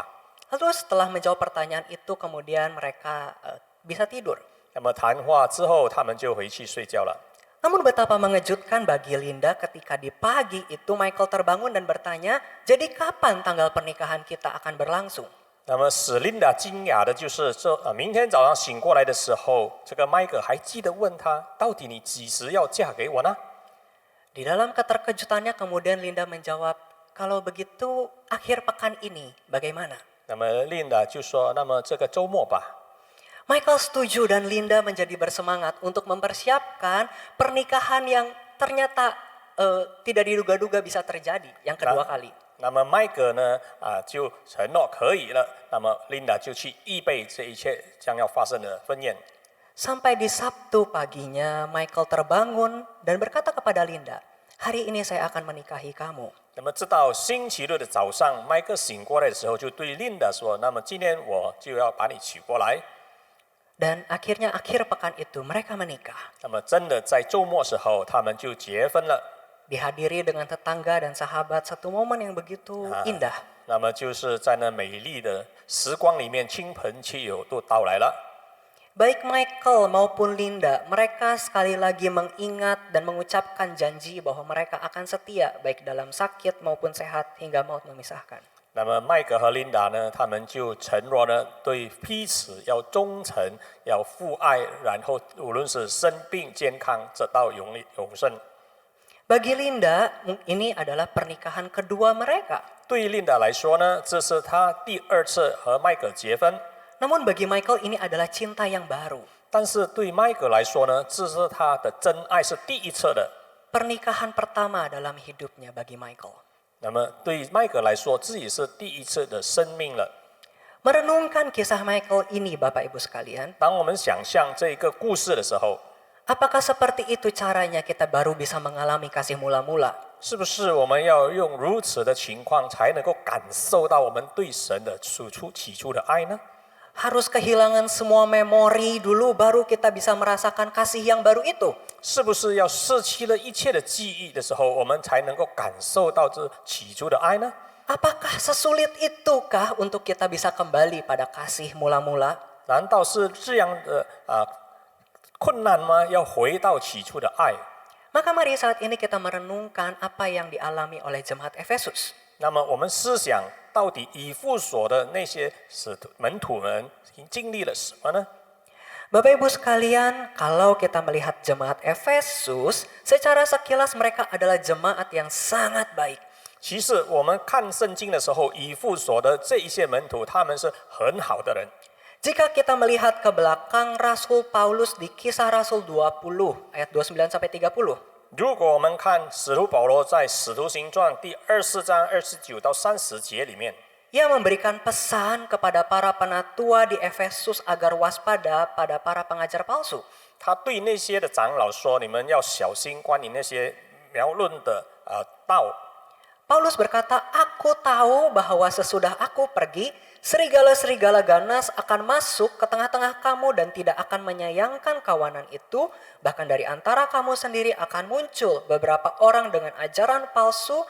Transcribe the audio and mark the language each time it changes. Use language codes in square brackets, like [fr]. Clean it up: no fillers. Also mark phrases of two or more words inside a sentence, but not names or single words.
[id] Lalu setelah menjawab pertanyaan itu, kemudian mereka bisa tidur. [zh] 那么谈话之后，他们就回去睡觉了。 [id] Namun betapa mengejutkan bagi Linda ketika di pagi itu Michael terbangun dan bertanya, jadi kapan tanggal pernikahan kita akan berlangsung? [zh] 那么使琳达惊讶的就是，明天早上醒过来的时候，这个麦克还记得问他，到底你几时要嫁给我呢？ [id] Di dalam keterkejutannya kemudian Linda menjawab, kalau begitu akhir pekan ini bagaimana? [zh] 那么琳达就说：“那么这个周末吧。” [id] Michael setuju dan Linda menjadi bersemangat untuk mempersiapkan pernikahan yang ternyata tidak diduga-duga bisa terjadi yang kedua kali. [zh] 那么麦克呢，就承诺可以了。那么琳达就去预备这一切将要发生的婚宴。 [id] Sampai di Sabtu paginya Michael terbangun dan berkata kepada Linda, hari ini saya akan menikahi kamu. [zh] 那么直到星期六的早上，麦克醒过来的时候，就对琳达说：“那么今天我就要把你娶过来。” [id] Dan akhirnya akhir pekan itu mereka menikah. [zh] 那么真的在周末时候，他们就结婚了。 [id] Dihadiri dengan tetangga dan sahabat satu momen yang begitu indah. [zh] 那么就是在那美丽的时光里面，亲朋戚友都到来了。 [id] Baik Michael maupun Linda, mereka sekali lagi mengingat dan mengucapkan janji bahwa mereka akan setia baik dalam sakit maupun sehat hingga maut memisahkan. [zh] 那么麦克和琳达呢，他们就承诺呢，对彼此要忠诚，要父爱，然后无论是生病健康，直到永生。 [id] Bagi Linda, ini adalah pernikahan kedua mereka. [zh] 对于琳达来说呢，这是她第二次和麦克结婚。 [id] Namun bagi Michael ini adalah cinta yang baru. [zh] 但是对麦克来说呢，这是他的真爱，是第一次的。 [id] Pernikahan pertama dalam hidupnya bagi Michael. [zh] 那么对于麦克来说，自己是第一次的生命了。 [id] Merenungkan kisah Michael ini, Bapak Ibu sekalian, [zh] 当我们想象这个故事的时候， [id] apakah seperti itu caranya kita baru bisa mengalami kasih mula-mula? [zh] 是不是我们要用如此的情况，才能够感受到我们对神的起初的爱呢？ [id] Harus kehilangan semua memori dulu baru kita bisa merasakan kasih yang baru itu. [zh] 是不是要失去了一切的记忆的时候，我们才能够感受到这起初的爱呢？ [id] Apakah sesulit itukah untuk kita bisa kembali pada kasih mula-mula? [zh] 难道是这样的困难吗？要回到起初的爱？ [id] Maka mari saat ini kita merenungkan apa yang dialami oleh jemaat Efesus. [zh] 那么我们思想，到底以弗所的那些门徒们经历了什么呢？ [id] Bapak Ibu sekalian, kalau kita melihat jemaat Efesus, secara sekilas mereka adalah jemaat yang sangat baik. [zh] 其实我们看圣经的时候，以弗所的这一些门徒，他们是很好的人。 [id] Jika kita melihat ke belakang Rasul Paulus di Kisah Rasul 20 ayat 29 sampai 30. [zh] 如果我们看使徒保罗在使徒行传第24章29到30节里面， [id] Ia memberikan pesan kepada para penatua di Efesus agar waspada pada para pengajar palsu. [zh] 他对那些的长老说：“你们要小心关于那些谬论的道。” [id] Paulus berkata, aku tahu bahwa sesudah aku pergi, serigala-serigala ganas akan masuk ke tengah-tengah kamu dan tidak akan menyayangkan kawanan itu. Bahkan dari antara kamu sendiri akan muncul beberapa orang dengan ajaran palsu.